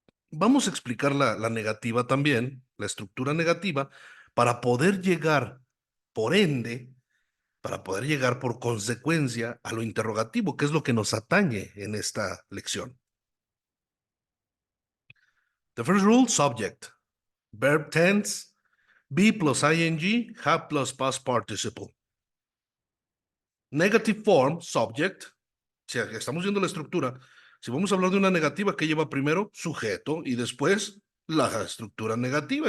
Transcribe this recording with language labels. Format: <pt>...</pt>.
<es>Vamos a explicar la negativa también, la estructura negativa, para poder llegar, por ende, para poder llegar por consecuencia a lo interrogativo, que es lo que nos atañe en esta lección.</es> <en>The first rule, subject. Verb tense, be plus ing, have plus past participle. Negative form, subject.</en> <es>Si estamos viendo la estructura, si vamos a hablar de una negativa, ¿qué lleva primero? Sujeto y después la estructura negativa.</es>